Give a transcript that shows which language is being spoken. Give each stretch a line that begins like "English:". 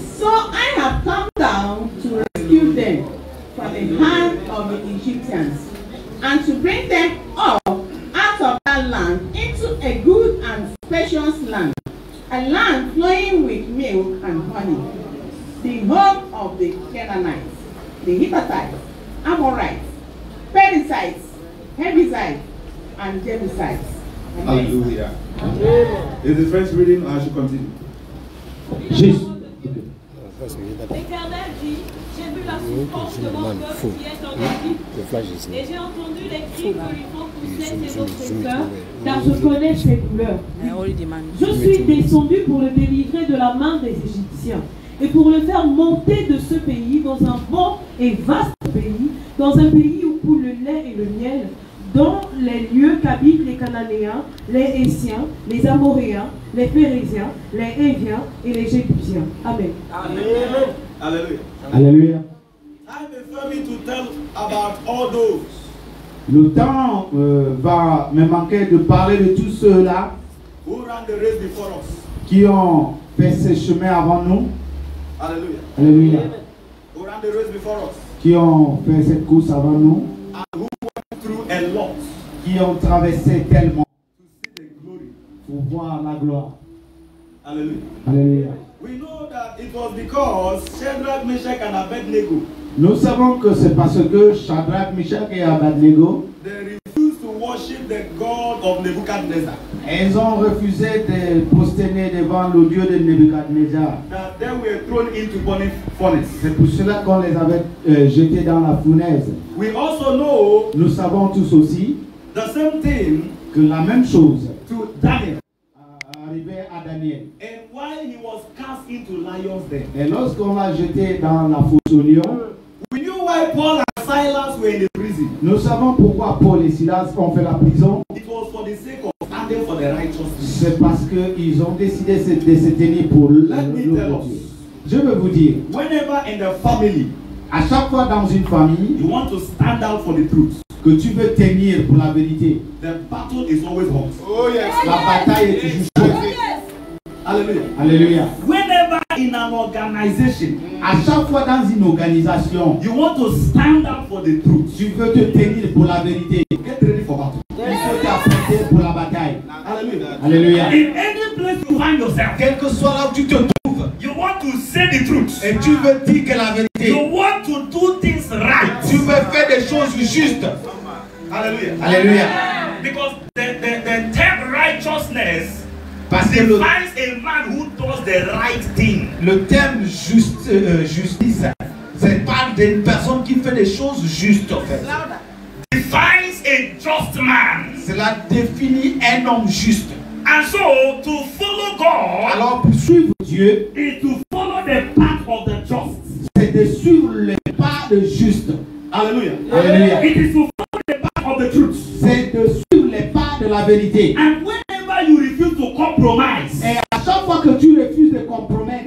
English: So I have come down to rescue them from the hand of the Egyptians and to bring them up out of that land into a good and spacious land, a land flowing with milk and honey, the home of the Canaanites, the Hittites, Amorites, Perizzites, Hebrizites, and Jebusites. Amen. Hallelujah. Is the French reading or I should continue?
French: Juste. L'Éternel dit, j'ai vu la souffrance de mon peuple qui est en Égypte, et j'ai entendu les cris que lui font pousser ses oppresseurs, car je connais ses douleurs. Je suis descendu pour le délivrer de la main des Égyptiens, et pour le faire monter de ce pays dans un bon et vaste pays, dans un pays où coule le lait et le miel, dans les lieux qu'habitent les Cananéens, les Hétiens, les Amoréens, les Phérésiens, les Héviens et les Jébusiens. Amen. Hallelujah. Alléluia.
English: Time is coming to tell about all those
French: Le temps va me manquer de parler de tous ceux-là
English: who ran the race before us.
French: qui ont fait ce chemin avant nous.
English: Hallelujah.
French: Alléluia.
English: Who ran the race before us.
French: Qui ont fait cette course avant nous.
English: And who went through a lot
French: Qui ont traversé tellement
English: to see the glory.
French: pour voir la gloire.
English: Hallelujah.
French: Alléluia.
English: We know that it was because Shadrach, Meshach, and Abednego,
French: Nous savons que c'est parce que Shadrach, Meshach et Abednego,
English: they refused to worship the God of Nebuchadnezzar,
French: ils ont refusé de prosterner devant le Dieu de Nebuchadnezzar.
English: that they were thrown into burning furnace.
French: C'est pour cela qu'on les avait jetés dans la fournaise.
English: We also know
French: Nous savons tous aussi
English: the same thing
French: que la même chose
English: to Daniel.
French: arrivait à Daniel.
English: And while he was cast into lions den,
French: Et lorsqu'on l'a jeté dans la fosse au lion,
English: we knew why Paul and Silas were in the prison.
French: nous savons pourquoi Paul et Silas ont fait la prison.
English: It was for the sake of standing for the righteousness.
French: C'est parce qu'ils ont décidé de se tenir pour
English: Let me tell
French: l'autre
English: us.
French: Dieu. Je veux vous dire,
English: Whenever in the family
French: à chaque fois dans une famille
English: you want to stand out for the truth,
French: que tu veux tenir pour la vérité,
English: the battle is always hot.
French: la bataille est toujours chaude.
English: Hallelujah.
French: Alléluia.
English: Whenever in an organization,
French: À chaque fois dans une organisation,
English: you want to stand up for the truth.
French: tu veux te tenir pour la vérité.
English: Get ready for battle.
French: Il faut t'apprêter pour la bataille.
English: Hallelujah.
French: Alléluia.
English: In any place you find yourself,
French: Quel que soit là où tu te trouves,
English: you want to say the truth.
French: et tu veux dire que la vérité,
English: You want to do things right.
French: tu veux faire des choses justes.
English: Hallelujah.
French: Alléluia.
English: Because the term righteousness
French: Parce que
English: defines a man who does the right thing.
French: le terme justice, c'est parle d'une personne qui fait des choses justes en fait.
English: Defines a just man.
French: Cela définit un homme juste.
English: And so to follow God
French: Alors pour suivre Dieu,
English: is to follow the path of the just.
French: c'est de suivre les pas de juste.
English: Hallelujah.
French: Alléluia.
English: It is to follow the path of the truth.
French: C'est de suivre les pas de la vérité.
English: And whenever you refuse to compromise,
French: Et à chaque fois que tu refuses de compromettre,